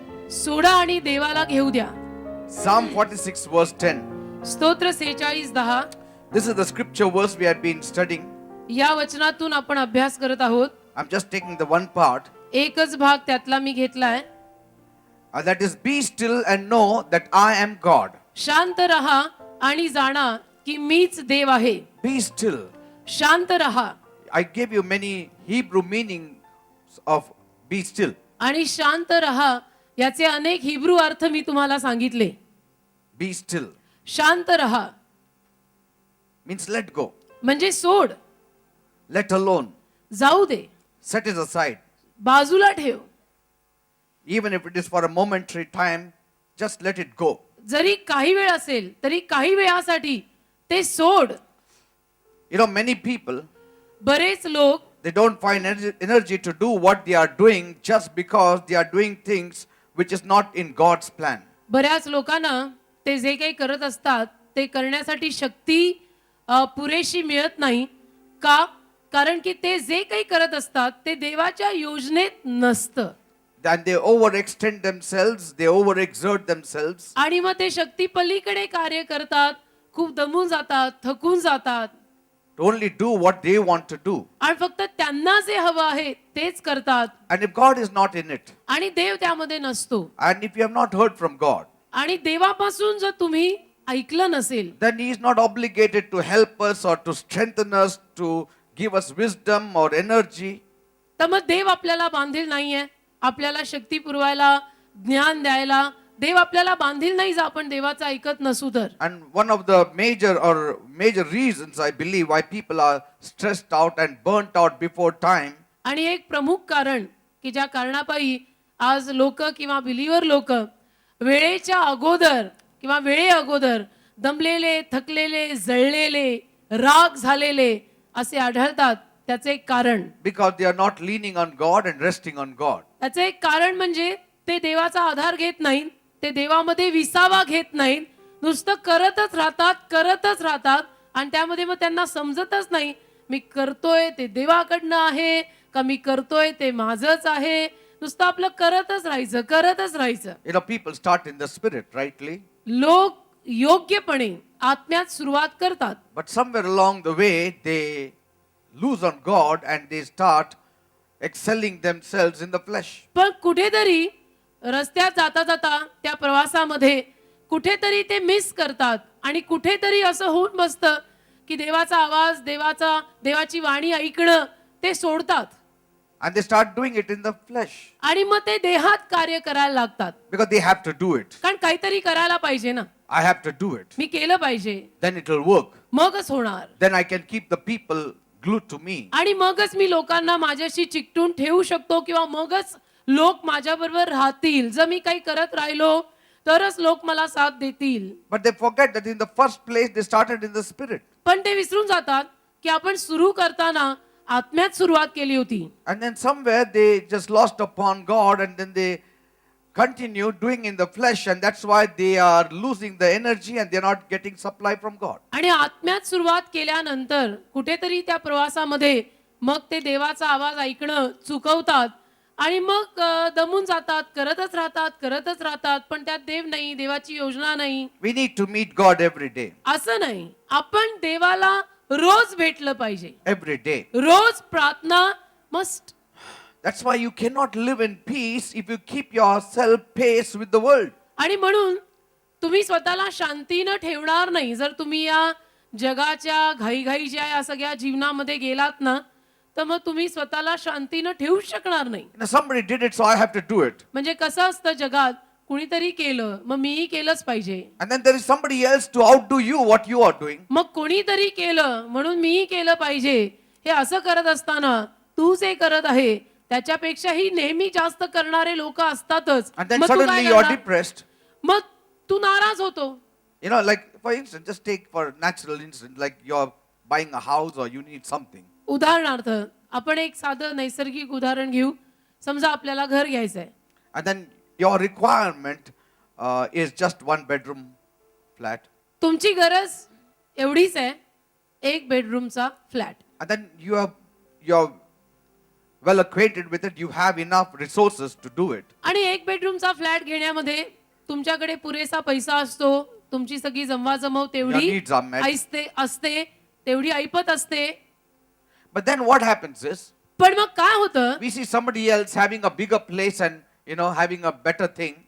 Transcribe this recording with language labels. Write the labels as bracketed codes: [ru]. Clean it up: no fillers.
[mr] सोडा आणि देवाला घेऊ द्या. [en] Psalm 46 verse 10. [mr] स्तोत्र 46:10. [en] This is the scripture verse we have been studying. [mr] या वचनातून आपण अभ्यास करत आहोत. [en] I'm just taking the one part. [mr] एकच भाग त्यातला मी घेतलाय. [en] That is, be still and know that I am God. [mr] शांत रहा आणि जाणा की मीच देव आहे. [en] Be still. [mr] शांत रहा. [en] I gave you many Hebrew meanings of be still. [mr] आणि शांत रहा याचे अनेक हिब्रू अर्थ मी तुम्हाला सांगितले. [en] Be still [mr] शांत रहा [en] means let go. [mr] म्हणजे सोड, [en] Let alone. [mr] जाऊ दे, [en] Set it aside. [mr] बाजूला ठेव. [en] Even if it is for a momentary time, just let it go. [mr] जरी काही वेळ असेल तरी काही वेळासाठी ते सोड. [en] You know, many people, [mr] बरेच लोक [en] they don't find energy to do what they are doing just because they are doing things which is not in God's plan. [mr] बऱ्याच लोकांना ते जे काही करत असतात ते करण्यासाठी शक्ती पुरेशी मिळत नाही. का? कारण की ते जे काही करत असतात ते देवाच्या योजनेत नसतं. [en] And they overextend themselves, they overexert themselves. [mr] आणि मग ते शक्ती पलीकडे कार्य करतात, खूप दमून जातात, थकून जातात. [en] To only do what they want to do. [mr] आणि फक्त त्यांना जे हवं आहे तेच करतात. [en] And if God is not in it, [mr] आणि देव त्यामध्ये नसतो. [en] and if you have not heard from God, [mr] आणि देवापासून जर तुम्ही ऐकलं नसेल [en] then He is not obligated to help us or to strengthen us, to give us wisdom or energy. [mr] तर मग देव आपल्याला बांधील नाहीये, आपल्याला शक्ती पुरवायला, ज्ञान द्यायला. देव आपल्याला बांधील नाही जर आपण देवाचं ऐकत नसू तर. [en] And one of the major reasons I believe why people are stressed out and burnt out before time. [mr] आणि एक प्रमुख कारण की ज्या कारणापायी आज लोक किंवा बिलीवर लोक वेळेच्या अगोदर किंवा वेळे अगोदर दमलेले, थकलेले, जळलेले, राग झालेले असे आढळतात. त्याचे एक कारण, [en] Because they are not leaning on God and resting on God. [mr] त्याचे एक कारण म्हणजे ते देवाचा आधार घेत नाहीत, ते देवामध्ये विसावा घेत नाहीत. नुसतं करतच राहतात आणि त्यामध्ये मग त्यांना समजतच नाही मी करतोय ते देवाकडनं आहे का मी करतोय ते माझंच आहे. नुसतं आपलं करतच राहायचं. [en] You know, people start in the spirit, rightly. [mr] लोक योग्यपणे आत्म्यात सुरुवात करतात, [en] But somewhere along the way, they lose on God and they start excelling themselves in the flesh. [mr] पण कुठेतरी रस्त्यात जाता जाता त्या प्रवासामध्ये कुठेतरी ते मिस करतात आणि कुठेतरी असं होऊन बसतं की देवाचा आवाज, देवाची वाणी ऐकणं ते सोडतात. [en] And they start doing it in the flesh. [mr] आणि मग ते देहात कार्य करायला लागतात. [en] Because they have to do it. [mr] कारण काहीतरी करायला पाहिजे ना, [en] I have to do it. [mr] मी केलं पाहिजे, [en] Then it will work. [mr] मगच होणार. [en] Then I can keep the people glued to me. [mr] आणि मगच मी लोकांना माझ्याशी चिकटून ठेवू शकतो किंवा मगच लोक माझ्याबरोबर राहतील. जर मी काही करत राहिलो तरच लोक मला साथ देतील. [en] But they forget that in the first place they started in the spirit. [mr] पण ते विसरून जातात की आपण सुरू करताना आत्म्यात सुरुवात केली होती. [en] And then somewhere they just lost upon God and then they continue doing in the flesh, and that's why they are losing the energy and they're not getting supply from God. [mr] आणि आत्म्यात सुरुवात केल्यानंतर कुठेतरी त्या प्रवासामध्ये मग ते देवाचा आवाज ऐकणं चुकवतात आणि मग दमून जातात, करतच राहतात. पण त्यात देव नाही, देवाची योजना नाही. [en] We need to meet God every day. [mr] असं नाही, आपण देवाला रोज भेटलं पाहिजे. [en] Every day. [mr] रोज प्रार्थना [en] Must. That's why you cannot live in peace if you keep yourself pace with the world. [mr] आणि म्हणून तुम्ही स्वतःला शांतीनं ठेवणार नाही जर तुम्ही या जगाच्या घाईघाईच्या या सगळ्या जीवनामध्ये गेलात ना, तर मग तुम्ही स्वतःला शांतीनं ठेवू शकणार नाही. [en] You know, somebody did it, so I have to do it. [mr] म्हणजे कसं असतं जगात, कुणीतरी केलं मग मीही केलंच पाहिजे. [en] And then there is somebody else to outdo you what you are doing. [mr] मग कोणीतरी केलं म्हणून मीही केलं पाहिजे. हे असं करत असताना तू जे करत आहे त्याच्यापेक्षाही नेहमी जास्त करणारे लोक असतातच. [en] And then [mr] मग तू काय [en] suddenly you are [mr] करणार? [en] depressed. [mr] मग तू नाराज होतो. [en] You know, like for instance, just take for natural instance, like you're buying a house or you need something. [mr] उदाहरणार्थ आपण एक साधं नैसर्गिक उदाहरण घेऊ. समजा आपल्याला घर घ्यायचंय [en] And then your requirement is just one bedroom flat. [mr] तुमची गरज एवढीच आहे, एक बेडरूमचा flat. [en] And then you're well acquainted with it, you have enough resources to do it. [mr] आणि एक बेडरूमचा फ्लॅट घेण्यामध्ये तुमच्याकडे पुरेसा पैसा असतो, तुमची सगळी जमवाजमव [en] Your [mr] तेवढी [en] needs are met. [mr] असते तेवढी ऐपत असते. [en] But then what happens is, [mr] पण मग काय होतं, [en] we see somebody else having a bigger place and, having a better thing.